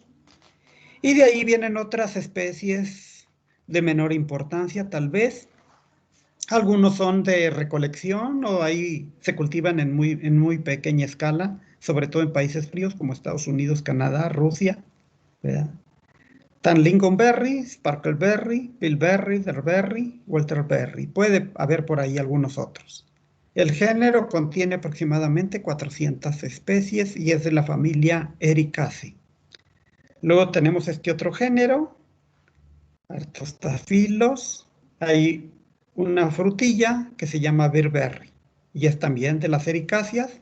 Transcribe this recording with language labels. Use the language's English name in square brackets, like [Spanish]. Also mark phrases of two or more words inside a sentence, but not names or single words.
[Spanish] Y de ahí vienen otras especies de menor importancia, tal vez. Algunos son de recolección o ahí se cultivan en muy pequeña escala, sobre todo en países fríos como Estados Unidos, Canadá, Rusia, ¿verdad? [English] Tan lingonberry, sparkleberry, bilberry, derberry, welterberry. [Spanish] Puede haber por ahí algunos otros. El género contiene aproximadamente 400 especies y es de la familia Ericaceae. Luego tenemos este otro género, Artostaphyllos. Hay una frutilla que se llama birberry y es también de las ericáceas.